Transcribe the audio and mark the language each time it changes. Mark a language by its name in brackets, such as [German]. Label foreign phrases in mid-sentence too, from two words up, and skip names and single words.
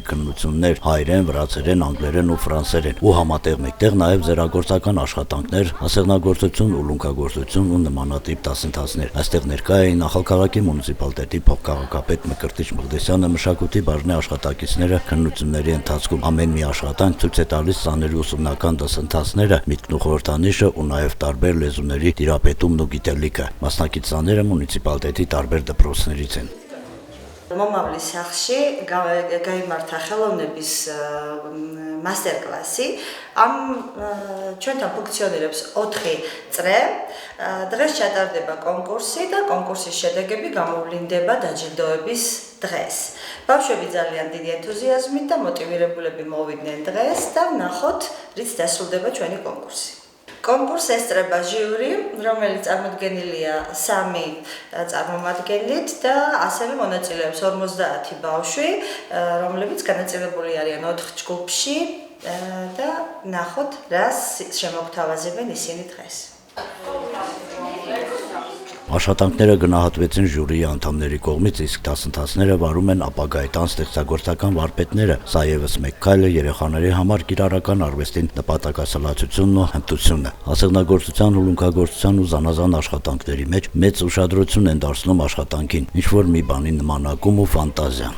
[Armenian] քննություններ՝ հայերեն, վրացերեն, անգլերեն ու ֆրանսերեն, ու համատեղ մեկտեղ նաև ձեռագործական աշխատանքներ, ասեղնագործություն, ուլունքագործություն ու նմանատիպ դասընթացներ։ Այստեղ ներկա էին Նախագահի մունիցիպալիտետի փոխքաղաքապետ Մկրտիչ Մղրտիսյանը, մշակույթի բաժնի աշխատակիցները։ Քննությունների ընթացքում ամեն մի աշխատանք ցույց է տալիս ծանրի ուսումնական դասընթացները, միտքն ու խորհրդանիշը ու նաև տարբեր լեզուների տիրապետումն ու գիտելիքը։ Մասնակիցները մունիցիպալիտետի տարբեր դպրոցներից են։ [Georgian] Მომავლის სახში გაიმართა ხელოვნების მასტერკლასი. Ამ ჩვენთან ფუნქციონირებს 4 წრე. დღეს ჩატარდება კონკურსი და კონკურსის შედეგები გამოვლინდება დაჯილდოების დღეს. ბავშვები ძალიან დიდი ენთუზიაზმით და მოტივირებულები მოვიდნენ დღეს და ვნახოთ, რით დასრულდება ჩვენი კონკურსი. კონკურსს ესწრება ჟიური, რომელიც წარმოდგენილია 3 წარმომადგენლით და ასევე მონაწილეობს 50 ბავშვი, რომლებიც განაწილებული არიან 4 ჯგუფში და ნახოთ, რას შემოგთავაზებენ ისინი დღეს. [Armenian] Աշխատանքները գնահատվեցին ժյուրիի անդամների կողմից, իսկ դասընթացները վարում են ապագայի տան ստեղծագործական վարպետները։ Սա ևս մեկ քայլ է երեխաների համար կիրառական արվեստին նպատակասլացությունն ու հմտությունը։ Ասեղնագործության, ուլունքագործության ու զանազան աշխատանքների մեջ մեծ ուշադրություն են դարձնում աշխատանքին, ինչ-որ մի բանի նմանակում ու ֆանտազիան։